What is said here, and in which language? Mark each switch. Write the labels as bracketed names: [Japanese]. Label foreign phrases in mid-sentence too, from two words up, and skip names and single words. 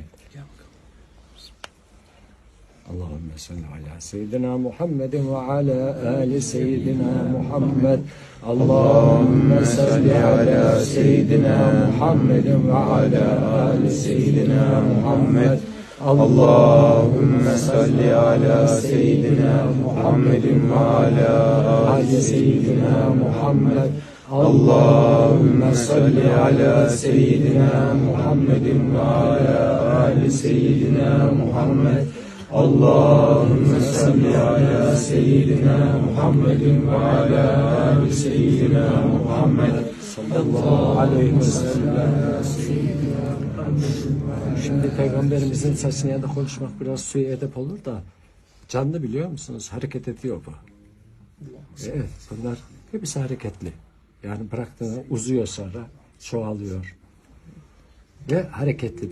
[Turkish] Gel [Arabic] اللهم صل على سيدنا محمد وعلى آل سيدنا محمد. اللهم صل على سيدنا محمد وعلى آل سيدنا محمد. اللهم صل على سيدنا محمد وعلى آل سيدنا محمد اللهم صل على سيدنا محمد وعلى آل سيدنا محمد اللهم صل على سيدنا محمد وعلى آل سيدنا محمد صلى الله عليه وسلم. [Turkish] Şimdi Peygamberimizin saçına ya da konuşmak biraz suya edep olur da canlı biliyor musunuz? Hareket ediyor bu. Evet, bunlar hepsi hareketli. Yani bıraktığında uzuyor sonra, çoğalıyor. Ve hareketli.